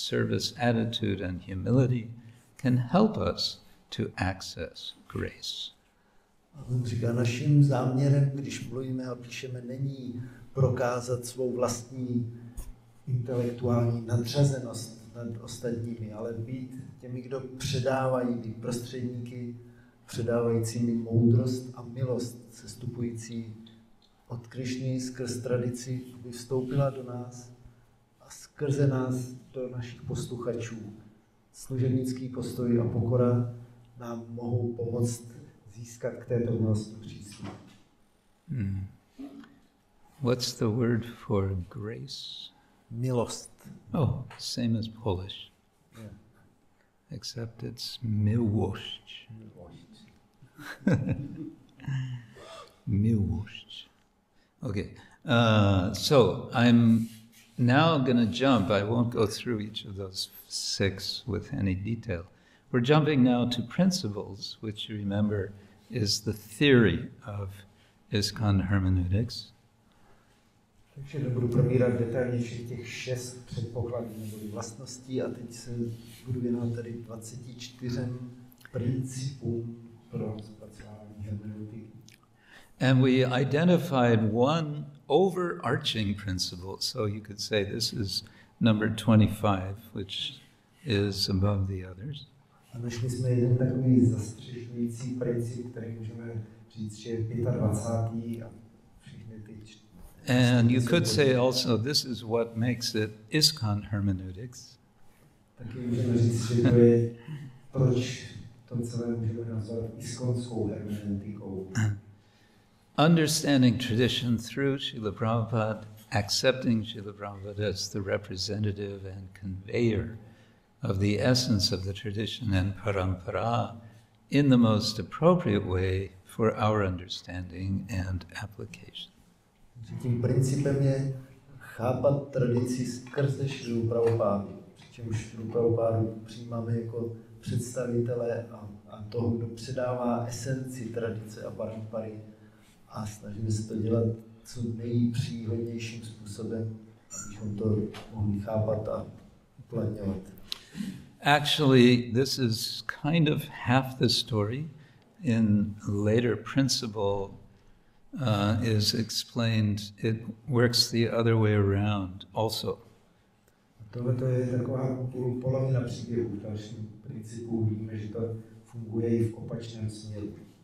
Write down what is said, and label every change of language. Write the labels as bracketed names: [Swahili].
[English] Service attitude and humility can help us to access grace. [Czech] On říká, naším záměrem, když mluvíme a píšeme, není prokázat svou vlastní intelektuální nadřazenost nad ostatními, ale být těmi, kdo předávají, být prostředníky, předávajícími moudrost a milost, sestupující od Krišny skrz tradici, aby vstoupila do nás a skrze nás do našich posluchačů. Služebnický postoj a pokora nám mohou pomoct získat k této milosti přístup. [English] What's the word for grace? [Czech] Milost. [English] Oh, same as Polish. Yeah. except it's miłość. [Polish] Miłość. [English] Okay, so I'm now going to jump. I won't go through each of those 6 with any detail. We're jumping now to principles, which you remember is the theory of ISKCON hermeneutics. [Czech] Takže nebudu probírat detailně všech těch 6 předpokladů nebo vlastností a teď se budu věnovat tady 24 principům pro zpracování hermeneutiky. [English] And we identified one overarching principle, so you could say this is number 25, which is above the others. [Czech] A našli jsme jeden takový zastřešující princip, který můžeme říct, že je 25. a všechny ty. [English] And you could say also this is what makes it ISKCON hermeneutics. [Czech] Taky můžeme říct, že to je, proč to celé můžeme nazvat iskonskou hermeneutikou. [English] Understanding tradition through Srila Prabhupada, accepting Srila Prabhupada as the representative and conveyor of the essence of the tradition and parampara in the most appropriate way for our understanding and application. [Czech] Tím principem je chápat tradici skrze Šrilu Prabhupádu, přičemž Šrilu Prabhupádu přijímáme jako představitele a toho, kdo předává esenci tradice a parampary a snažíme se to dělat co nejpříhodnějším způsobem, abychom to mohli chápat a uplatňovat. [English] Actually, this is kind of half the story. In later principle is explained, it works the other way around also. [Czech] Tohle je taková polovina příběhu. V dalším principu víme, že to funguje i v opačném směru.